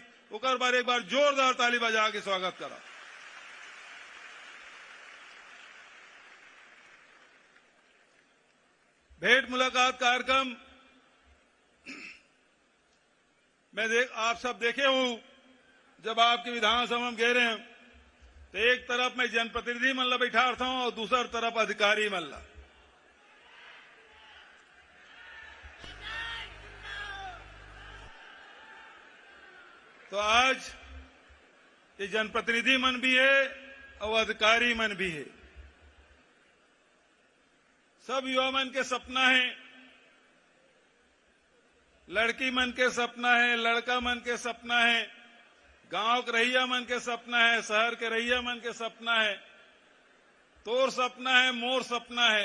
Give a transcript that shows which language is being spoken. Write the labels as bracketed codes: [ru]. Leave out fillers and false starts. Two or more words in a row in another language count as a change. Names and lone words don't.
[hne] ओकर बार एक बार जोरदार ताली बजा के स्वागत करा। भेंट मुलाकात कार्यक्रम आप सब देखे हूं। जब आपके विधानसभा में गए रहे तो एक तरफ मैं जनप्रतिनिधि मन ला बैठा था और दूसरी तरफ अधिकारी मन ला। तो आज ये जनप्रतिनिधि मन भी है और अधिकारी मन भी है। सब युवा मन के सपना है, लड़की मन के सपना है, लड़का मन के सपना है, गांव के रैया मन के सपना है, शहर के रैया मन के सपना है, तोर सपना है, मोर सपना है।